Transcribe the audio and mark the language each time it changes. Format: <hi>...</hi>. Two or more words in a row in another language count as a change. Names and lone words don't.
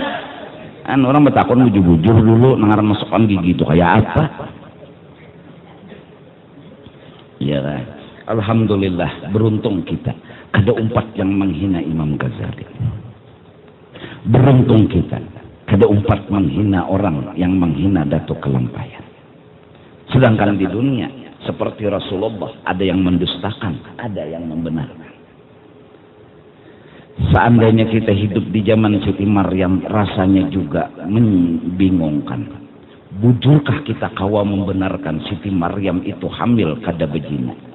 <bjn>Orang betakon bujur-bujur dulu nangaran masukkan gigi itu kayak apa?</bjn> <id>Iya kan. Alhamdulillah beruntung kita ada umpat yang menghina Imam Ghazali. Beruntung kita ada umpat menghina orang yang menghina Datuk Kelampayan. Sedangkan di dunia seperti Rasulullah ada yang mendustakan, ada yang membenarkan. Seandainya kita hidup di zaman Siti Maryam rasanya juga membingungkan.</id> <bjn>Bujurkah kita kawa membenarkan Siti Maryam itu hamil kada betina?</bjn>